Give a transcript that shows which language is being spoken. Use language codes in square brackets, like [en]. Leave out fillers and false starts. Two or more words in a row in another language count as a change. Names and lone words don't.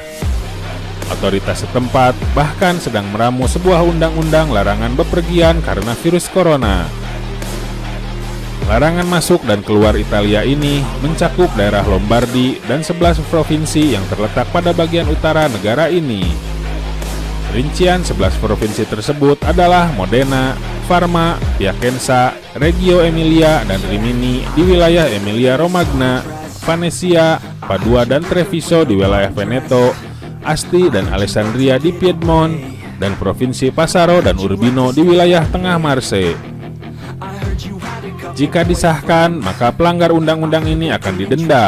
[id] Otoritas setempat bahkan sedang meramu sebuah undang-undang larangan bepergian karena virus corona. Larangan masuk dan keluar Italia ini mencakup daerah Lombardi dan 11 provinsi yang terletak pada bagian utara negara ini. Rincian 11 provinsi tersebut adalah Modena, Parma, Piacenza, Reggio Emilia, dan Rimini di wilayah Emilia-Romagna, Venesia, Padua dan Treviso di wilayah Veneto, Asti dan Alessandria di Piedmont, dan Provinsi Passaro dan Urbino di wilayah tengah Marse. Jika disahkan, maka pelanggar undang-undang ini akan didenda.